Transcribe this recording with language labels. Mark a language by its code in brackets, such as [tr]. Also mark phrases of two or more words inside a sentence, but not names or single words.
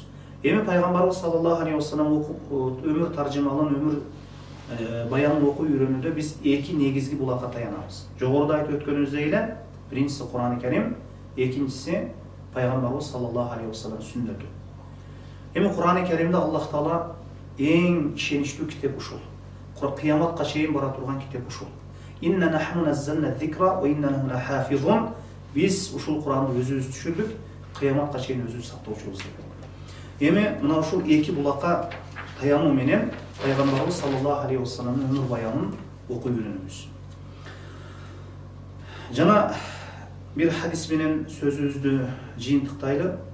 [ky] Эми Пайгамбарыбыз [ar] صلى الله عليه وسلم [ky] өмүр таржымалын, өмүр баянын окуп үйрөнүүдө биз эки негизги булакка таянабыз. Жогоруда айтып өткөнүбүздөй эле, биринчиси Кур'ан-ы Карим, экинчиси Пайгамбарыбыз [ar] صلى الله عليه وسلم [ky] сүннөтү. Эми Кур'ан-ы Каримде Аллах Таала эң ишеничтүү китеп ушул. Кыяматка чейин бара турган китеп ушул. [ar] إنا نحن نزلنا الذكر وإنا له لحافظون. [ky] Биз ушул Куранды өзүбүз түшүрдүк, кыяматка чейин өзүбүз сактоочубуз деп. Эми мына ушул эки булакка таянуу менен Пайгамбарыбыз [ar] صلى الله عليه وسلم [ky] өмүр баянын окуп үйрөнөбүз. Жана бир хадис менен сөзүбүздү жыйынтыктайлы.